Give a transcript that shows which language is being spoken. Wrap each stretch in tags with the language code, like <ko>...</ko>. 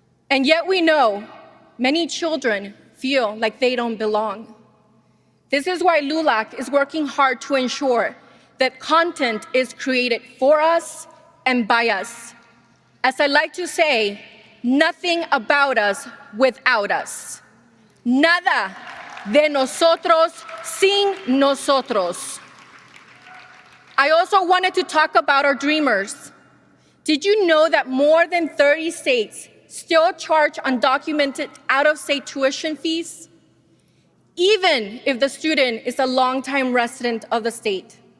<en>And yet we know many children feel like they don't belong. This is why LULAC is working hard to ensure that content is created for us and by us. As I like to say, nothing about us without us.</en> <es>Nada de nosotros sin nosotros.</es> <en>I also wanted to talk about our dreamers. Did you know that more than 30 states still charge undocumented out-of-state tuition fees, even if the student is a longtime resident of the state?</en>